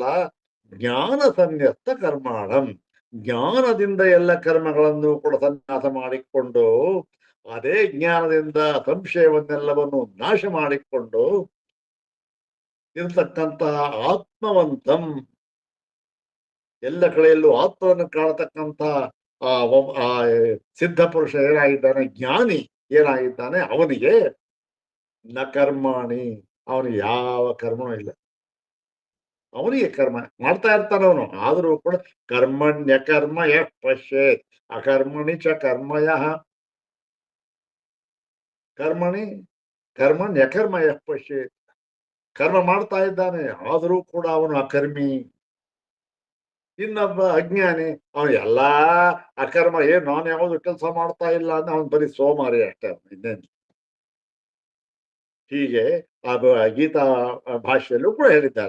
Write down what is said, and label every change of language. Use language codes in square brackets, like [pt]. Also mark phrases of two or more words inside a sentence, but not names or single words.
[sa] ಜ್ಞಾನ ಸನ್ಯಸ್ತ ಕರ್ಮಾಣಂ, [kn] ಜ್ಞಾನದಿಂದ ಎಲ್ಲ ಕರ್ಮಗಳನ್ನು ಕೂಡ ಸನ್ಯಾಸ ಮಾಡಿಕೊಂಡು, ಅದೇ ಜ್ಞಾನದಿಂದ ಸಂಶಯವನ್ನೆಲ್ಲವನ್ನು ನಾಶ ಮಾಡಿಕೊಂಡು ಇರತಕ್ಕಂತಹ ಆತ್ಮವಂತಂ, ಎಲ್ಲ ಕಡೆಯಲ್ಲೂ ಆತ್ಮವನ್ನು ಕಾಣತಕ್ಕಂಥ ಆ ಸಿದ್ಧ ಪುರುಷ ಏನಾಗಿದ್ದಾನೆ, ಜ್ಞಾನಿ ಏನಾಗಿದ್ದಾನೆ, ಅವನಿಗೆ [sa] ನ ಕರ್ಮಾಣಿ, [kn] ಅವನಿಗೆ ಯಾವ ಕರ್ಮನೂ ಇಲ್ಲ. ಅವನಿಗೆ ಕರ್ಮ ಮಾಡ್ತಾ ಇರ್ತಾನೆ ಅವನು, ಆದರೂ ಕೂಡ [sa] ಕರ್ಮಣ್ಯ ಕರ್ಮ ಯಃ ಪಶ್ಯೇತ್ ಅಕರ್ಮಣಿ ಚ ಕರ್ಮಯ ಕರ್ಮಣ್ಯ ಕರ್ಮ ಯಃ ಪಶ್ಯೇತ್. [kn] ಕರ್ಮ ಮಾಡ್ತಾ ಇದ್ದಾನೆ, ಆದರೂ ಕೂಡ ಅವನು ಅಕರ್ಮಿ. ಇನ್ನೊಬ್ಬ ಅಜ್ಞಾನಿ, ಅವನು ಎಲ್ಲಾ ಅಕರ್ಮ, ನಾನು ಯಾವುದು ಕೆಲಸ ಮಾಡ್ತಾ ಇಲ್ಲ ಅಂದ್ರೆ ಅವನು ಬರೀ ಸೋಮಾರಿ ಅಷ್ಟೇ, ಇನ್ನೇನು. ಹೀಗೆ ಆ ಗೀತಾ ಭಾಷೆಯಲ್ಲೂ ಕೂಡ ಹೇಳಿದ್ದಾರೆ.